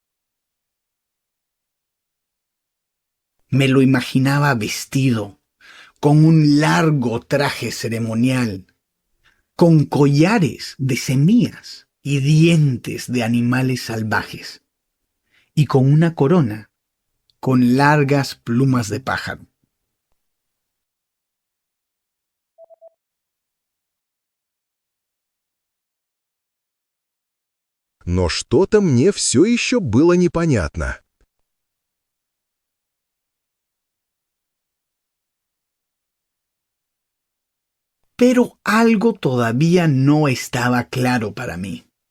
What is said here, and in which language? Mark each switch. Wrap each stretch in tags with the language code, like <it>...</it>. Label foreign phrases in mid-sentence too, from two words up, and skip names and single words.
<es>Me lo imaginaba vestido, con un largo traje ceremonial, con collares de semillas y dientes de animales salvajes, y con una corona con largas plumas de pájaro.</es> <ru>Но что-то мне все еще было непонятно.</ru> <es>Pero algo todavía no estaba claro para mí.</es>